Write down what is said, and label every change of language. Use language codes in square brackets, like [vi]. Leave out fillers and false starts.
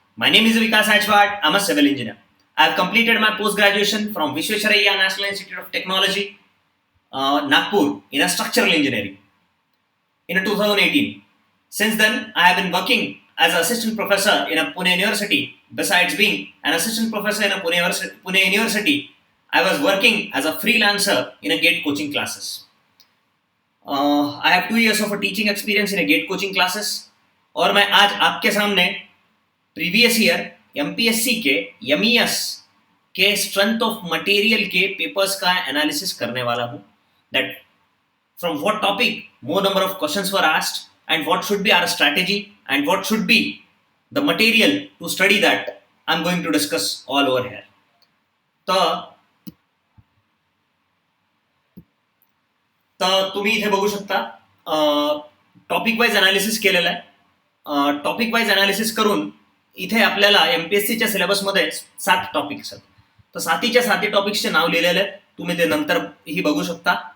[en] My name is Vikas Achwad, I'm a civil engineer. I have completed my post-graduation from Visvesvaraya National Institute of Technology, Nagpur in a structural engineering in 2018. Since then, I have been working as an assistant professor in a Pune University. Besides being an assistant professor in a Pune University, I was working as a freelancer in a GATE coaching classes. I have 2 years of teaching experience in GATE coaching classes [hi] और मैं आज आपके सामने previous year MPSC के MES के strength of material के papers का analysis करने वाला हूं [en] That from what topic more number of questions were asked and what should be our strategy and what should be the material to study that I am going to discuss all over here. [mr] तर तुम्ही इथे बघू शकता topic wise analysis केलेलं आहे. Topic wise analysis करून इथे आपल्याला एमपीएससीच्या सिलेबसमध्ये 7 टॉपिक्स आहेत. तर सातीच्या साती टॉपिक्सचे नाव लिहिलेले आहेत, तुम्ही ते नंतर ही बघू शकता.